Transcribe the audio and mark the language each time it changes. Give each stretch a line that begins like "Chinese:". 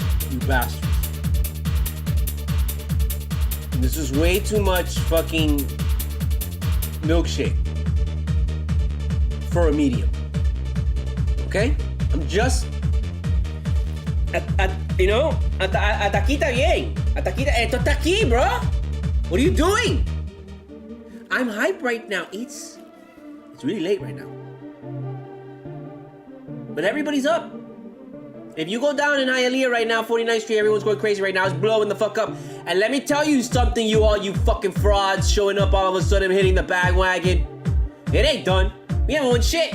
English: You bastards. This is way too much fucking milkshake for a medium. Okay? I'm just... you know,
Spanish: hasta aquí está bien. Hasta aquí, esto está aquí, bro.
English: What are you doing? I'm hyped right now. It's really late right now. But everybody's up. If you go down in Hialeah right now, 49th Street, everyone's going crazy right now. It's blowing the fuck up. And let me tell you something, you all you fucking frauds showing up all of a sudden hitting the bandwagon. It ain't done. We haven't won shit.